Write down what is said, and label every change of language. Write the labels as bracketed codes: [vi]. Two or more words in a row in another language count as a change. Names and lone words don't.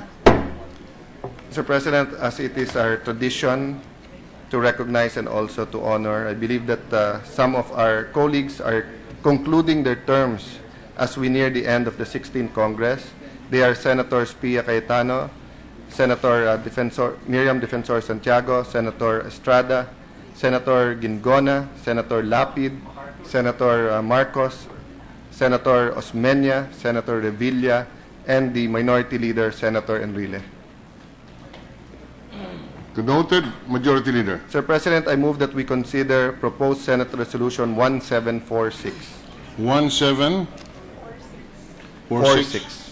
[en] Mr. President, as it is our tradition to recognize and also to honor, I believe that some of our colleagues are concluding their terms as we near the end of the 16th Congress. They are Senators Pia Cayetano, Senator Miriam Defensor Santiago, Senator Estrada, Senator Gingona, Senator Lapid, Senator Marcos, Senator Osmeña, Senator Revilla, and the Minority Leader, Senator Enrile. Noted. Majority Leader. Sir President, I move that we consider proposed Senate Resolution 1746. 1746.